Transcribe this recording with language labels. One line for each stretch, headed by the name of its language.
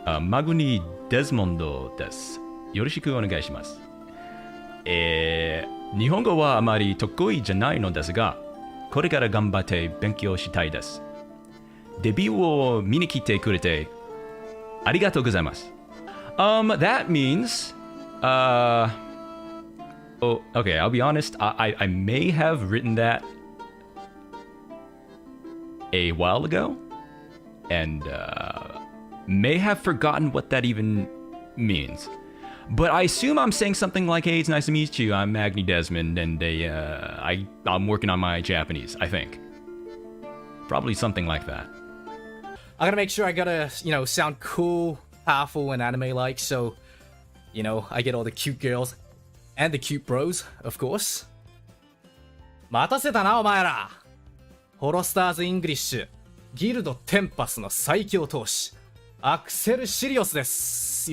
Japanese: マグニ・デズモンドです。よろしくお願いします。日本語はあまり得意じゃないのですが、これから頑張って勉強したいです。デビューを見に来てくれてありがとうございます。
English: That means, oh, okay, I'll be honest, I may have written that a while ago, and may have forgotten what that even means. But I assume I'm saying something like, hey, it's nice to meet you, I'm Magni Dezmond, and I'm working on my Japanese, I think. Probably something like that. I gotta make sure I gotta, sound cool, powerful, and anime-like, so, I get all the cute girls and the cute bros, of course.
Japanese: 待たせたな、お前ら。ホロスターズ・イングリッシュ、ギルド・テンパスの最強闘士、アクセル・シリオスです。